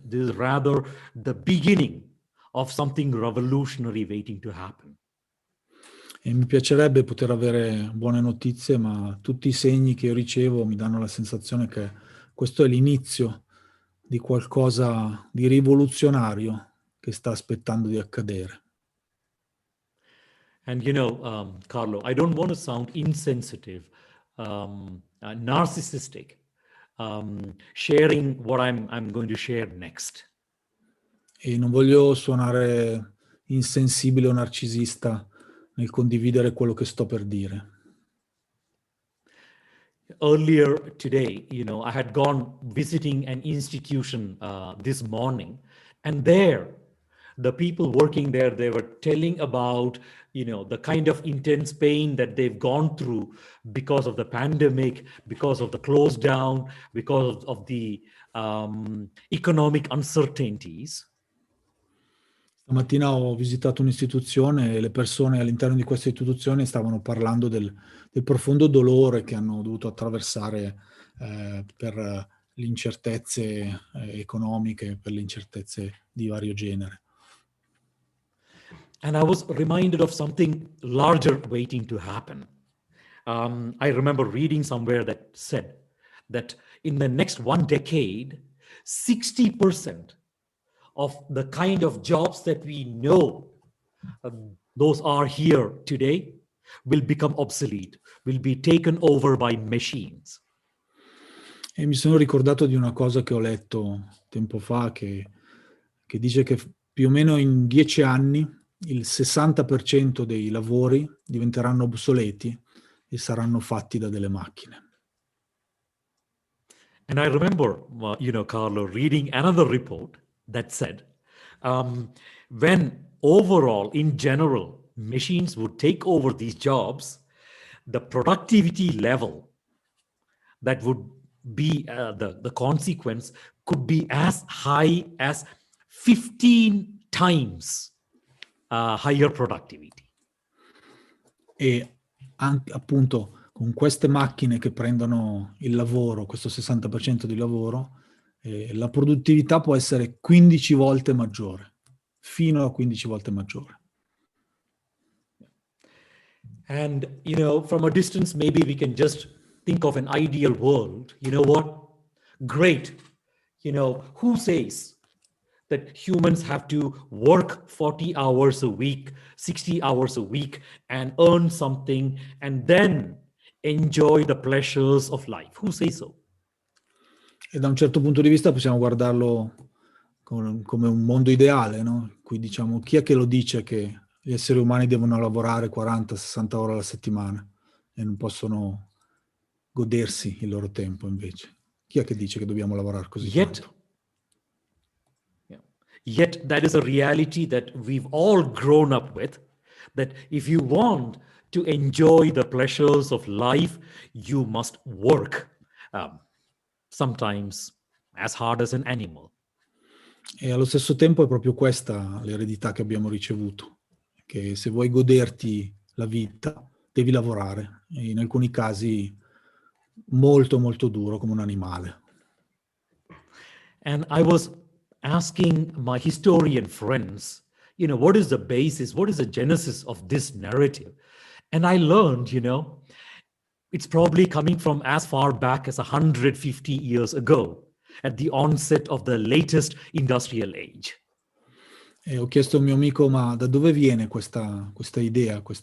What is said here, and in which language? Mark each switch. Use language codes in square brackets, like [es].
[en] This is rather the beginning of something revolutionary waiting to happen. [it] E mi piacerebbe poter avere buone notizie, ma tutti i segni che io ricevo mi danno la sensazione che questo è l'inizio di qualcosa di rivoluzionario che sta aspettando di accadere. [en] And Carlo, I don't want to sound insensitive, narcissistic, sharing what I'm going to share next. [it] E non voglio suonare insensibile o narcisista nel condividere quello che sto per dire. [en] Earlier today, I had gone visiting an institution this morning, and there, the people working there, they were telling about, the kind of intense pain that they've gone through because of the pandemic, because of the close down, because of the economic uncertainties. [it] Stamattina ho visitato un'istituzione e le persone all'interno di questa istituzione stavano parlando del profondo dolore che hanno dovuto attraversare per le incertezze economiche, per le incertezze di vario genere. [en] And I was reminded of something larger waiting to happen. I remember reading somewhere that said that in the next 1 decade, 60% of the kind of jobs that we know, those are here today, will become obsolete, will be taken over by machines. [it] E mi sono ricordato di una cosa che ho letto tempo fa che dice che più o meno in 10 anni il 60% dei lavori diventeranno obsoleti e saranno fatti da delle macchine. [en] And I remember, Carlo, reading another report that said, when overall, in general, machines would take over these jobs, the productivity level that would be the consequence could be as high as 15 times higher productivity. [it] E anche, appunto, con queste macchine che prendono il lavoro, questo 60% di lavoro, la produttività può essere 15 volte maggiore, fino a 15 volte maggiore. [en] And, from a distance, maybe we can just think of an ideal world. You know what? Great. Who says that humans have to work 40 hours a week, 60 hours a week, and earn something, and then enjoy the pleasures of life? Who says so? [it] E da un certo punto di vista possiamo guardarlo come un mondo ideale, no? In cui diciamo, chi è che lo dice che gli esseri umani devono lavorare 40-60 ore alla settimana e non possono godersi il loro tempo invece? Chi è che dice che dobbiamo lavorare così tanto? [en] Yet that is a reality that we've all grown up with, that if you want to enjoy the pleasures of life, you must work, sometimes as hard as an animal. [it] E allo stesso tempo è proprio questa l'eredità che abbiamo ricevuto, che se vuoi goderti la vita devi lavorare, e in alcuni casi molto molto duro come un animale. [en] And I was asking my historian friends, what is the basis, what is the genesis of this narrative? And I learned, it's probably coming from as far back as 150 years ago, at the onset of the latest industrial age. [it] E ho chiesto a un mio amico, ma da dove viene questa idea?